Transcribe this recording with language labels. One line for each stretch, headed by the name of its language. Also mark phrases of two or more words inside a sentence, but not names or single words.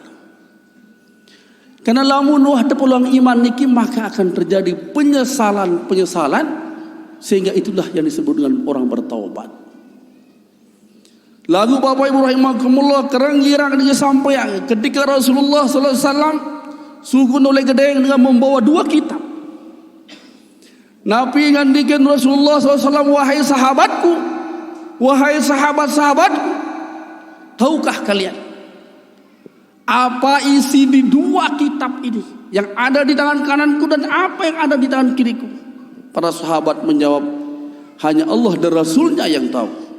Indonesian: Karena lamun wah peluang iman niki maka akan terjadi penyesalan sehingga itulah yang disebut dengan orang bertaubat. Lagu Bapak Ibu rahimakumullah, kerang-girang dia sampai ketika Rasulullah
Arabic: صلى الله عليه وسلم
Indonesian: suku oleh gedeng dengan membawa 2 kitab. Nabi ngandikan Rasulullah
Arabic: صلى الله عليه وسلم,
Indonesian: wahai sahabatku, wahai sahabat-sahabatku, tahukah kalian apa isi di 2 kitab ini yang ada di tangan kananku dan apa yang ada di tangan kiriku? Para sahabat menjawab, hanya Allah dan Rasulnya yang tahu.